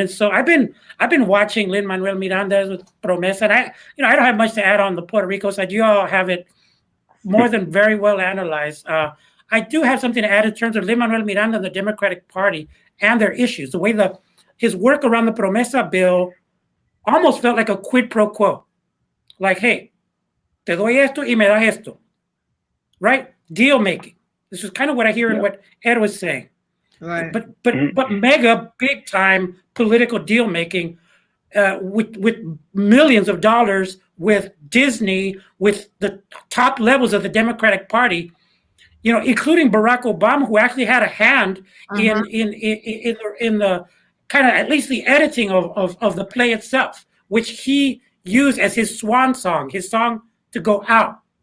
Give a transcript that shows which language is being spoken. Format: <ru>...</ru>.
<en>And so I've been watching Lin-Manuel Miranda with Promesa, and I don't have much to add on the Puerto Rico side. You all have it more than very well analyzed. I do have something to add in terms of Lin-Manuel Miranda and the Democratic Party and their issues. The way his work around the Promesa bill almost felt like a quid pro quo. Like, hey,</en> <es>te doy esto y me das esto.</es> <en>Right? Deal making. This is kind of what I hear in what Ed was saying. Right. But mega big time political deal making with millions of dollars, with Disney, with the top levels of the Democratic Party, you know, including Barack Obama, who actually had a hand in the kind of at least the editing of the play itself, which he used as his swan song, his song to go out.</en>